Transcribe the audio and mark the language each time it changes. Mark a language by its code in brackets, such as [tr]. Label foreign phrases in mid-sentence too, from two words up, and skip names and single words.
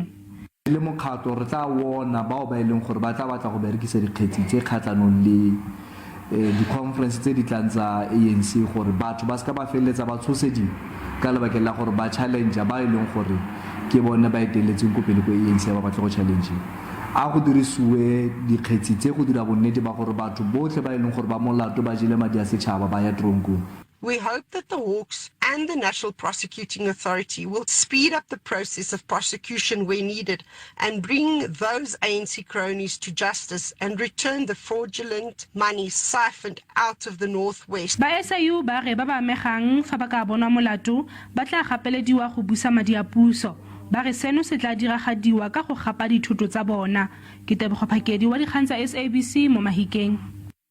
[tn] le mokgato re tla wona bao ba ileng gore ba tla batla go berekisa dikgetsi tse kgatlanong le di-conference tse di tlantsa ANC gore batho ba ska ba feletsa ba tshosedi ka lebakeng la gore ba challenge ba ileng gore ke bona ba eteletseng ko pele ko ANC ba batla go challenge a go dirisiwe dikgetsi tse go dira bonnete ba gore batho botlhe ba ileng gore ba molato ba jile madi a setšhaba ba ya tronkong. [en] We hope that the Hawks and the National Prosecuting Authority will speed up the process of prosecution where needed and bring those ANC cronies to justice and return the fraudulent money siphoned out of the Northwest. [tn] Ba SIU ba re ba ba amegang fa ba ka bona molato ba tla gapelediwa go busa madi a puso. Ba re seno se tla diragadiwa ka go gapa dithuto tsa bona. Ke Tebogo Phakedi wa Dikgang tsa SABC mo Mahikeng.